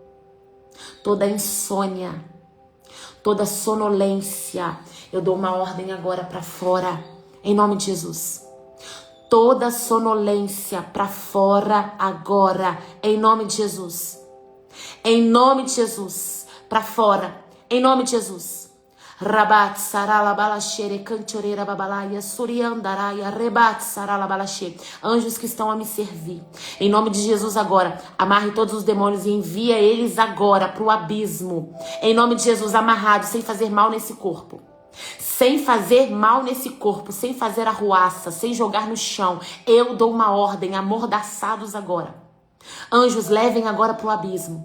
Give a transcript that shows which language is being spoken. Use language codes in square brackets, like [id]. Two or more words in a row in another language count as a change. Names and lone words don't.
[pt] Toda insônia, toda sonolência, eu dou uma ordem agora para fora, em nome de Jesus. Toda sonolência para fora agora, em nome de Jesus. Em nome de Jesus, para fora, em nome de Jesus. Rabat sarala balashere canchoreira babalaia suriandaraia rebat sarala balashe. Anjos que estão a me servir, em nome de Jesus agora, amarre todos os demônios e envia eles agora para o abismo. Em nome de Jesus, amarrados, sem fazer mal nesse corpo. Sem fazer mal nesse corpo, sem fazer arruaça, sem jogar no chão. Eu dou uma ordem, amordaçados agora. Anjos, levem agora para o abismo.